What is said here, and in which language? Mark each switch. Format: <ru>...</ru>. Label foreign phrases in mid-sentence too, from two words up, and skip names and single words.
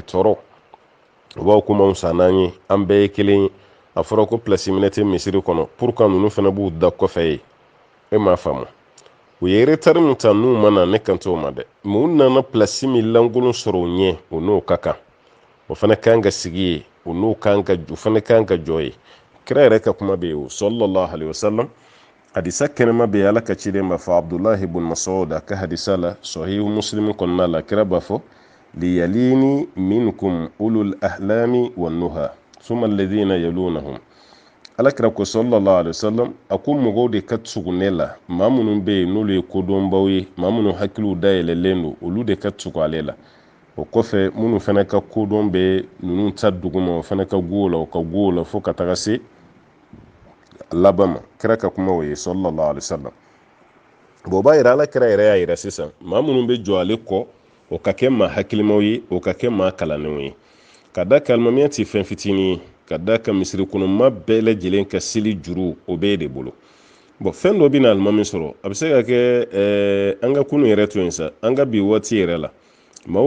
<bm>tɔɔrɔ u b'aw kuma anw san n'an ye an bɛɛ ye kelen ye a fɔra ko place minɛ tɛ misiri kɔnɔ</bm> <fr>pour que</fr> <bm>ninnu fana b'u da kɔfɛ ye e m'a faamu u ye retard min ta n'u ma na ne kan t'o ma dɛ mais u nana place min lankolon sɔrɔ u ɲɛ o n'o ka kan o fana kan ka sigi ye o n'o kan ka o fana kan ka jɔ ye kira yɛrɛ ka kuma bɛ yen o</bm> <ar>صلى الله عليه وسلم</ar> <bm>hadisa kɛnɛma bɛ yen ala ka ciden b'a fɔ Abdullahi ibn Mas'ud a ka hadisa la sahihu Muslim kɔnɔna la kira b'a fɔ</bm> <ar>ليليني منكم أولو الأحلام والنهى ثم الذين يلونهم</ar> <bm>alakira ko</bm> <ar>صلى الله عليه وسلم</ar> <bm>a ko mɔgɔw de ka tugu ne la maa minnu bɛ yen n'olu ye kodɔnbaw ye maa minnu hakiliw dayɛlɛlen don olu de ka tugu ale la o kɔfɛ minnu fana ka kodɔn bɛ ninnu ta duguma o fana ka go la o ka go la fo ka taga se laban ma kira ka kuma o ye</bm> <ar>صلى الله عليه وسلم</ar> <bm>bon b'a yira alakira yɛrɛ y'a yira sisan maa minnu bɛ jɔ ale kɔ o ka kɛ maa hakilimaw ye o ka kɛ maa kalannenw ye ka da kan alimamiya tɛ fɛn fitinin ye ka da kan misiri kɔnɔma bɛɛ lajɛlen ka seli juru o bɛɛ de bolo bon fɛn dɔ bɛ na alimami sɔrɔ a bɛ se ka kɛ an ka kunu yɛrɛ to yen sa an ka bi waati yɛrɛ la maaw</bm>